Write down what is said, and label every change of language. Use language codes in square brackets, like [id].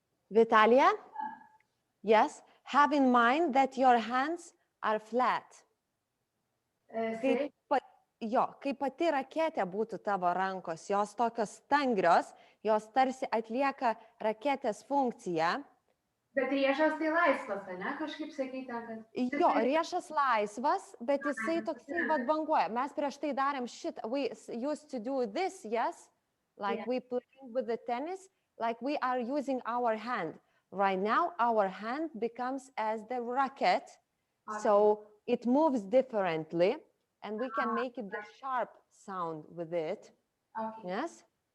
[en] Vitalia, yes, have in mind that your hands are flat. [lt] Kaip, kaip pati raketė būtų tavo rankos, jos tokios stangrios, jos tarsi atlieka raketės funkciją. Bet riešas tai laisvas, ne? Kažkaip sakyti, kad... Jo, riešas laisvas, bet jisai toksai banguoja. Mes prieš tai darėm [en] shit, we used to do this, yes? Like we playing with the tennis, like we are using our hand. Right now, our hand becomes as the racket, so it moves differently, and we can make it the sharp sound with it, yes?